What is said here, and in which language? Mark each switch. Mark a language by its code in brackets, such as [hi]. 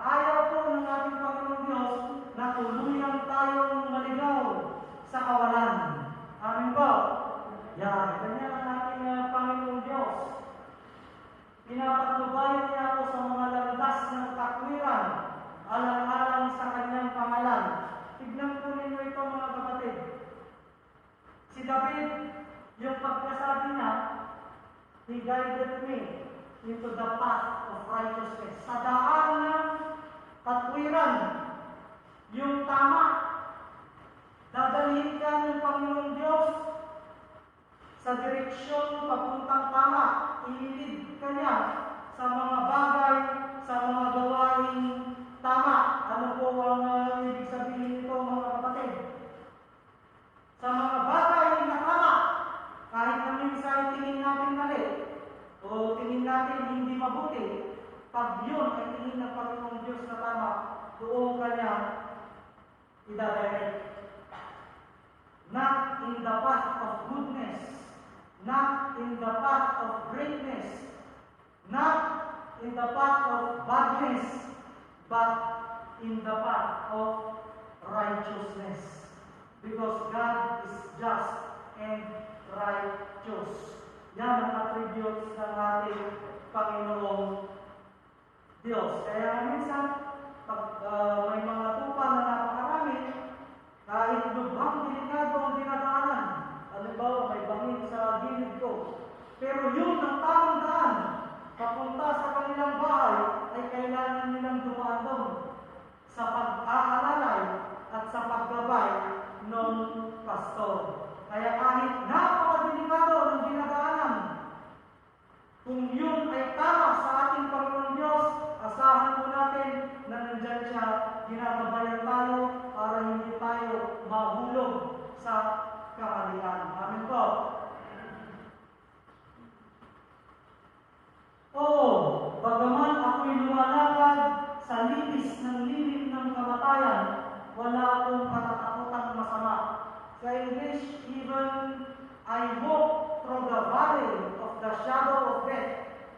[tl] Ayaw po ng ating Panginoon Diyos na tuluyan tayong maligaw sa kawalan. Amin po? Yan, ganyan ang ating Panginoon Diyos. Pinapatnubayan niya ako sa mga landas ng katwiran, alang-alang sa Kanyang pangalan. Tignan po ninyo ito mga kapatid. Si David, yung pagkasabi niya, [en] He guided me into the path of righteousness. [tl] Sa daan ng katwiran, yung tama, dadalhin ka ng Panginoon Diyos sa direksyon papuntang tama. Ililid ka niya sa mga bagay, sa mga gawain tama. Ano po ang ibig sabihin nito mga kapatid? Sa mga bagay na tama, kahit na minsan tingin natin mali, o tingin natin hindi mabuti, pag yun ay tingin ng Panginoong Diyos na tama, doon ka niya idadirect. [en] Not in the path of goodness, not in the path of greatness, not in the path of badness, but in the path of righteousness. Because God is just and righteous. [tl] Yan ang attributes ng ating Panginoong Diyos. Kaya minsan, pag may mga tupa na napakarami, kahit lubhang delikado ang dinadaanan, halimbawa may bangin sa gilid ko, pero yun ang tamang daan, papunta sa kanilang bahay, ay kailangan nilang dumaan doon sa pag-aalalay at sa paggabay ng pastor. Kaya kahit napakadelikado ng dinadaanan, kung yun ay tama sa ating Panginoon Diyos, asahan po natin na nandyan siya, ginagabayan tayo para hindi tayo mahulog sa kamalian. Amen po. Oo, bagaman ako'y lumalakad sa libis ng lilim ng kamatayan, wala akong katatakutang masama. Sa English, [en] even I walk through the valley of the shadow of death.